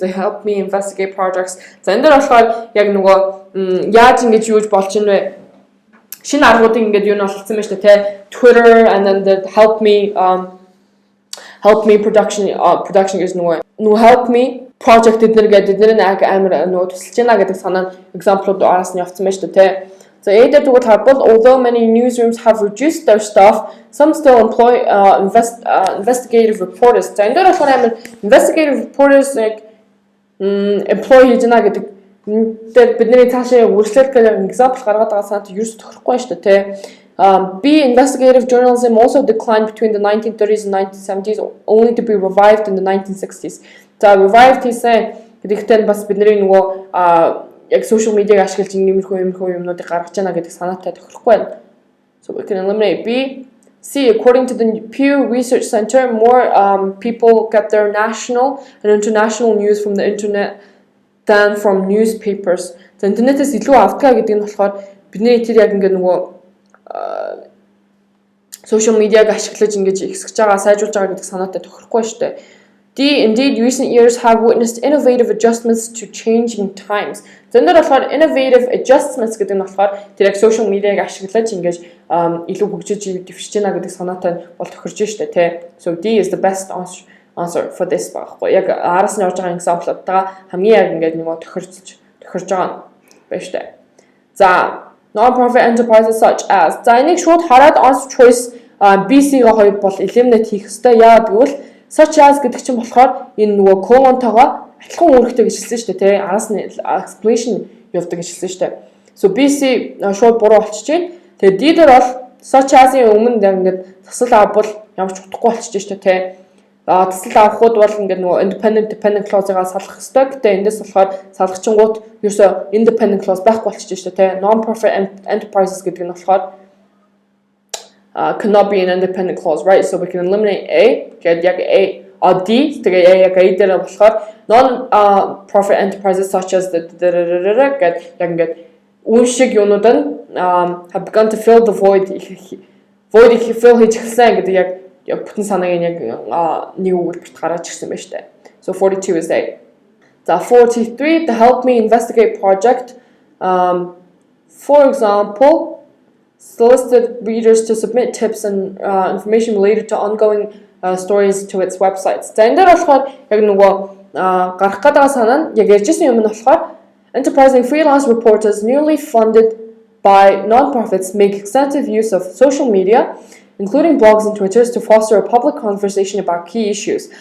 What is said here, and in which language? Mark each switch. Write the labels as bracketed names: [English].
[English] They help me investigate projects. [Mongolian] За энэ дээр болохоор яг нөгөө яаж ингэж юуж болж ийн вэ? Шинэ аргуудыг ингэж юу нь олцсон байж тээ. [English] Twitter and then the help me production [Mongolian] гэж нөгөө [English] help me project [Mongolian] эднэр гэдэг эднэр нэг амар нөгөө тусалж байна гэдэг санаа example-ууд араас нь явцсан байж тээ. [English] So although many newsrooms have reduced their staff, some still employ investigative reporters. [Mongolian] So [English] investigative reporters like employ [Mongolian] хийж байна гэдэг бидний цаашаа үргэлжлүүлэх гэх example гаргаад байгаа санаад ерөөс тохирохгүй шүү дээ. [English] B. Investigative journalism also declined between the 1930s and 1970s, only to be revived in the 1960s. [Mongolian] So revived хийсэн гэдэгтээ бас бидний нөгөө яг social media ашиглаж иймэрхүү юмнуудыг гаргаж яана гэдэг санаатай тохирохгүй байна. [English] So we can eliminate B. C. According to the Pew Research Center, more people get their national and international news from the internet than from newspapers. [Mongolian] So интернетээс илүү авдаг гэдэг нь болохоор бидний тэр яг ингээд нөгөө social media-г ашиглаж ингэж ихсэж байгаа, сайжруулж байгаа гэдэг санаатай тохирохгүй шүү дээ. [English] D. Indeed, recent years have witnessed innovative adjustments to changing times. [Mongolian] So энэ болохоор innovative adjustments гэдэг нь болохоор тэр яг social media-г ашиглаж ингэж илүү хөгжиж дэвшиж байна гэдэг санаатай бол тохирж шүү дээ, тэ. [English] So D is the best answer for this багхгүй. [Mongolian] Яг араас нь орж байгаа example-уудаа хамгийн яг ингэж нөгөө тохирж байгаа байна шүү дээ. [English] За non-profit enterprises such as. [Mongolian] За энийг шууд хараад answer choice BC-га хоёр бол eliminate хийх ёстой. Яагаад гэвэл such as гэдэг чинь болохоор энэ нөгөө colon-тойгоо адилхан үүрэгтэй гэж хэлсэн шүү дээ, тий. Араас нь explanation явуулдаг гэж хэлсэн шүү дээ. So BC шууд буруу болчихж байна. Тэгээ D дээр бол such as-ийн өмнө ингээд засал авбал ямар ч утгагүй болчихж шүү дээ, тий. Засал авахуд бол ингээд нөгөө independent clause-ыг салах ёстой. Гэтэ эндээс болохоор салгачингууд ерөөсөө independent clause байхгүй болчихж шүү дээ, тий. [English] Non-profit enterprises [Mongolian] гэдэг нь болохоор [English] cannot be an independent clause, right? [Mongolian] So we can eliminate A, get яг A or D, тэгээ яг A дээр болохоор [English] non-profit enterprises such as the get [Mongolian] яг ингээд үншиг юунууд нь [English] have begun to fill the void [Mongolian] fill хийж эхэлсэн гэдэг яг бүтэн санааг яг нэг үгээрт гаргаж ирсэн байна шүү дээ. [English] So 42 is A. За 43, the help me investigate project. For example, solicited readers to submit tips and information related to ongoing stories to its websites. [Mongolian] За энэ дээр болохоор яг нөгөө гарах гэдэг санаа нь яг ярьжсэн юм нь болохоор [English] enterprising freelance reporters newly funded by non-profits make extensive use of social media, including blogs and Twitters, to foster a public conversation about key issues.